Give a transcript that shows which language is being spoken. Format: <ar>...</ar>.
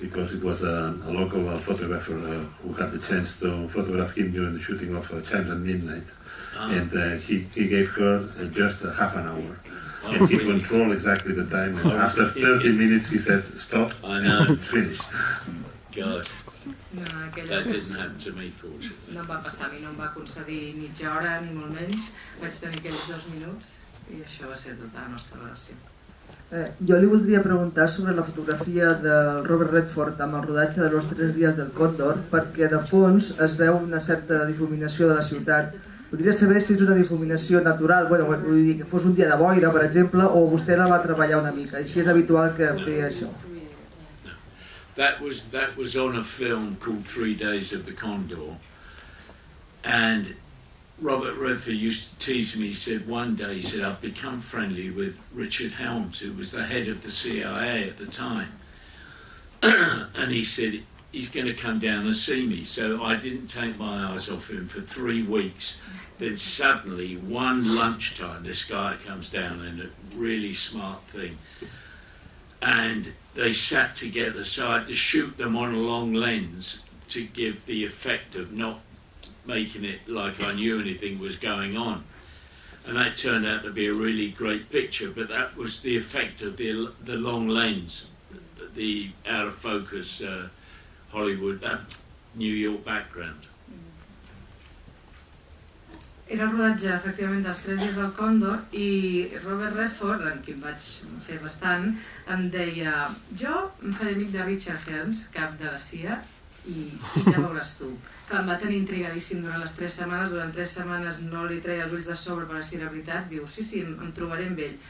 <en>Because it was a local photographer who had the chance to photograph him during the shooting of Chimes at Midnight. And he gave her just half an hour. And he controlled exactly the time. And after 30 minutes he said, stop, I know. it's finished. God. No, That didn't happen to me, fortunately.</en> <ca>No em va passar, a mi no em va concedir mitja hora, ni molt menys. Vaig tenir aquells 2 minuts i això va ser tota la nostra relació. Jo li voldria preguntar sobre la fotografia del Robert Redford amb el rodatge de los 3 dies del Còndor, perquè de fons es veu una certa difuminació de la ciutat. Voldria saber si és una difuminació natural, vull dir, que fos un dia de boira, per exemple, o vostè la va treballar una mica, així és habitual que feia això.</ca> <en>That was on a film called 3 Days of the Condor, and Robert Redford used to tease me. He said one day, he said, I've become friendly with Richard Helms, who was the head of the CIA at the time. And he said, he's going to come down and see me. So I didn't take my eyes off him for 3 weeks. Then suddenly, one lunchtime, this guy comes down in a really smart thing. And they sat together, so I had to shoot them on a long lens to give the effect of not making it like I knew anything was going on. And that turned out to be a really great picture, but that was the effect of the long lens, the out of focus Hollywood, New York background.</en> <ca>Era el rodatge, efectivament, dels 3 dies del Còndor i Robert Redford, amb qui em vaig fer bastant, em deia jo em faré amic de Richard Helms, cap de la CIA, i ja veuràs tu. Que em va tenir intrigadíssim durant les 3 setmanes, durant 3 setmanes no li treia els ulls de sobre per si era veritat, diu sí, em trobaré amb ell.</ca>